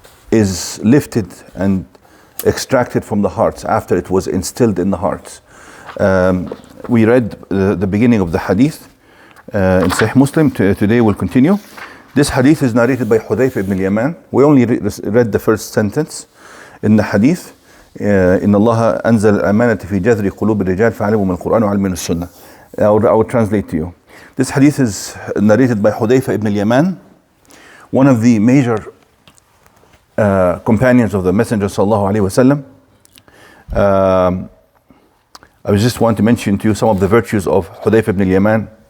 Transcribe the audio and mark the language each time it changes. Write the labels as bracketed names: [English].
[English] is lifted and extracted from the hearts after it was instilled in the hearts. We read the beginning of the Hadith in Sahih Muslim. Today we'll continue. This Hadith is narrated by Hudayfa ibn al-Yaman. We only read the first sentence in the Hadith. [Arabic] إن الله أنزل الأمانة في جذر قلوب الرجال فعلموا من القرآن وعلموا من السنة. [English] I will translate to you. This hadith is narrated by Hudayfa ibn al-Yaman, one of the major companions of the Messenger sallallahu alaihi wasallam. I just want to mention to you some of the virtues of Hudayfa ibn al-Yaman.